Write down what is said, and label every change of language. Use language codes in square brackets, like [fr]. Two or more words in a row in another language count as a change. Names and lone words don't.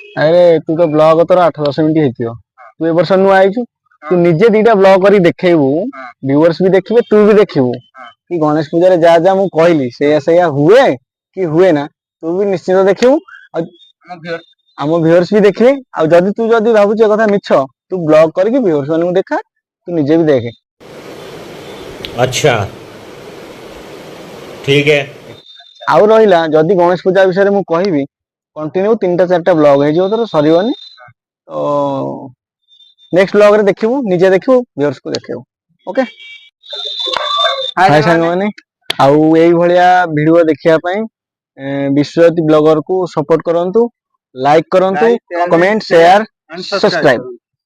[or] ଆରେ ତୁ ତ ବ୍ଲଗ ତୋର 8-10 ମିନିଟ୍ ହେଇଥିବ, ତୁ ଏ ବର୍ଷ ନୂଆ ଆଇଛୁ, ତୁ ନିଜେ 2ଟା ବ୍ଲଗ କରି ଦେଖେଇବୁ, ଭିଉଅର୍ସ ବି ଦେଖିବେ ତୁ ବି ଦେଖିବୁ କି ଗଣେଶ ପୂଜାରେ ଯାହା ଯାହା ମୁଁ କହିଲି ସେଇଆ ହୁଏ କି ହୁଏ ନା। ତୁ ବି ନିଶ୍ଚିତ ଦେଖିବୁ ଆଉ ଆମ ଭିଉଅର୍ସ ବି ଦେଖିବେ। ଆଉ ଯଦି ଭାବୁଛୁ ଏ କଥା ମିଛ ତୁ ବ୍ଲଗ କରିକି ଭିଉଅର୍ସ ମାନଙ୍କୁ ଦେଖା, ତୁ ନିଜେ ବି ଦେଖେ। [hi] अच्छा ठीक है। [or] ଆଉ ରହିଲା ଯଦି ଗଣେଶ ପୂଜା ବିଷୟରେ ମୁଁ କହିବି କଣ୍ଟିନ୍ୟୁ 3ଟା 4ଟା ବ୍ଲଗ ହେଇଯିବ ତୋର, ସରିବନି। ତ ନେକ୍ସଟ ବ୍ଲଗରେ ଦେଖିବୁ, ନିଜେ ଦେଖିବୁ, ଭିଉଅର୍ସକୁ ଦେଖେଇବୁ। [en] okay hi [or] ସାଙ୍ଗମାନେ, ଆଉ ଏଇଭଳିଆ ଭିଡିଓ ଦେଖିବା ପାଇଁ ବିଶ୍ୱଜିତ ବ୍ଲଗରକୁ ସପୋର୍ଟ କରନ୍ତୁ, ଲାଇକ୍ କରନ୍ତୁ, [en] comment, share, subscribe.